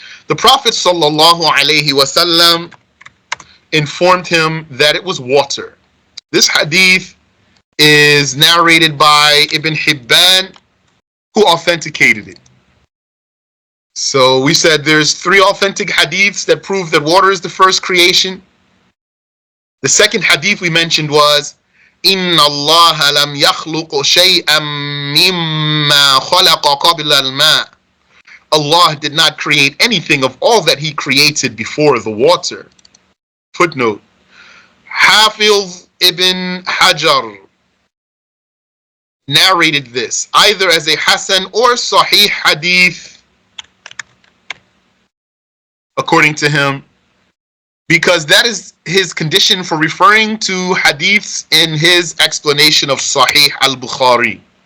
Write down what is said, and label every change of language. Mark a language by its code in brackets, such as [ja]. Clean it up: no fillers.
[en] The Prophet sallallahu alaihi wasallam informed him that it was water. This hadith is narrated by Ibn Hibban, who authenticated it. So we said there's 3 authentic hadiths that prove that water is the first creation. The second hadith we mentioned was [ar] إِنَّ اللَّهَ لَمْ يَخْلُقُ شَيْئًا مِمَّا خَلَقَ قَبْلَ الْمَاءِ. [en] Allah did not create anything of all that He created before the water. Footnote. Hafiz ibn Hajar narrated this either as a Hasan or Sahih hadith, according to him, because that is his condition for referring to hadiths in his explanation of Sahih al-Bukhari.